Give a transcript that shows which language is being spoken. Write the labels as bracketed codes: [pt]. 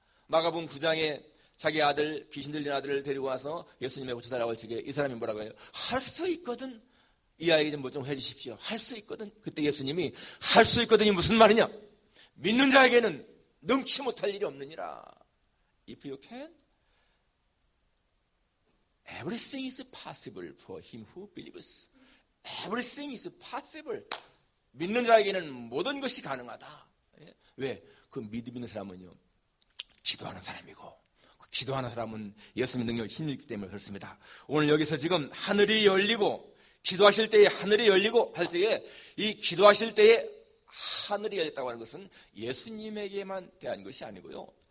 [ko] 마가복음 9장에 자기 아들, 귀신 들린 아들을 데리고 와서 예수님의 고쳐달라고 할 적에 이 사람이 뭐라고 해요? 할 수 있거든, 이 아이에게 좀 뭐 좀 해주십시오. 할 수 있거든. 그때 예수님이 할 수 있거든이 무슨 말이냐? 믿는 자에게는 능치 못할 일이 없느니라. [en] If you can, everything is possible for him who believes. Everything is possible. [ko] 믿는 자에게는 모든 것이 가능하다. 왜? 그 믿음 있는 사람은요, 기도하는 사람이고, 그 기도하는 사람은 예수님의 능력을 힘입기 때문에 그렇습니다. 오늘 여기서 지금 하늘이 열리고 기도하실 때에 하늘이 열리고 할 때에 이 기도하실 때에 하늘이 열렸다고 하는 것은 예수님에게만 대한 것이 아니고요.